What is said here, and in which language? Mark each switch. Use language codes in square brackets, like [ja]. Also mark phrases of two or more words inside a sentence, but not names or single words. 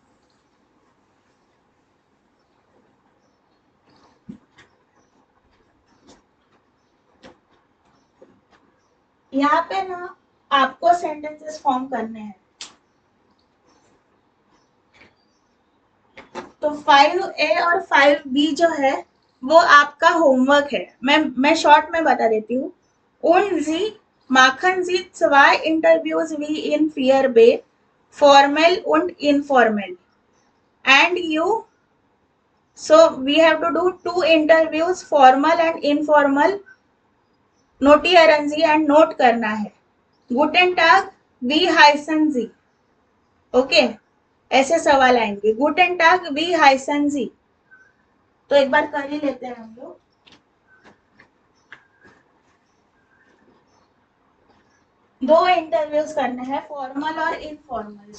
[hi] यहाँ पे ना आपको सेंटेंसेस फॉर्म करने हैं। तो 5A और 5B जो है वो आपका होमवर्क है। मैं शॉर्ट में बता देती हूँ। [de] Und sie machen sie zwei Interviews wie in 4B, formal und informal. [en] And you, so we have to do 2 interviews, formal and informal. [de] notieren Sie [hi] and नोट करना है। [de] Guten Tag, wie heißen Sie? [hi] ओके, ऐसे सवाल आएंगे। [de] Guten Tag, wie heißen Sie? [hi] तो एक बार कर ही लेते हैं हम लोग। दो इंटरव्यूज करने हैं, फॉर्मल और इनफॉर्मल।